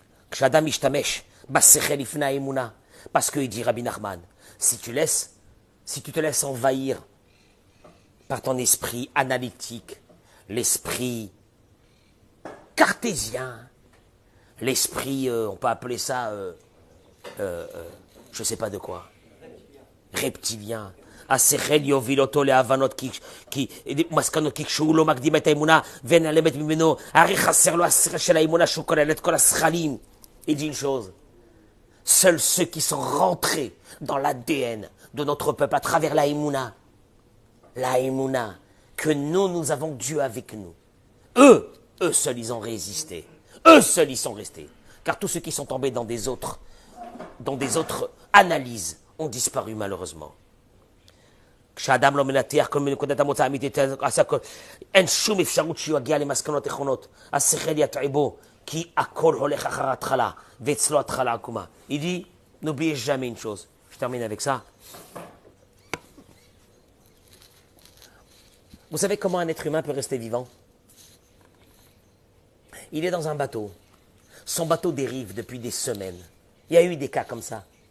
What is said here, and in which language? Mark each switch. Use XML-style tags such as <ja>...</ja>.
<he>Kshadam ishtamesh, basechel ifna emuna.</he> <fr>Parce qu'il dit Rabbi Nachman, si tu te laisses envahir par ton esprit analytique, l'esprit cartésien, l'esprit, on peut appeler ça, je ne sais pas de quoi, reptilien.</fr> <he>השכל יוביל אותו להבנות מסקנות כי כשהוא לא מקדים את האמונה ונעלמת ממנו, הרי חסר לו השכל של האמונה שהוא כולל את כל השכלים.</he> <fr>Il dit une chose, seuls ceux qui sont rentrés dans l'ADN de notre peuple à travers la Emouna, que nous avons Dieu avec nous, eux seuls ils ont résisté, eux seuls ils sont restés. Car tous ceux qui sont tombés dans des autres analyses ont disparu malheureusement.</fr> <he>כשאדם לא מנתח כל מנקודת המוצא האמיתית, אין שום אפשרות שהוא יגיע למסקנות נכונות. השכל יטעה בו, כי הכל הולך אחר ההתחלה, ואצלו התחלה עקומה.</he> <fr>Il dit, n'oubliez jamais une chose. Je termine avec ça. Vous savez comment un être humain peut rester vivant? Il est dans un bateau. Son bateau dérive depuis des semaines. Il y a eu des cas comme ça.</fr>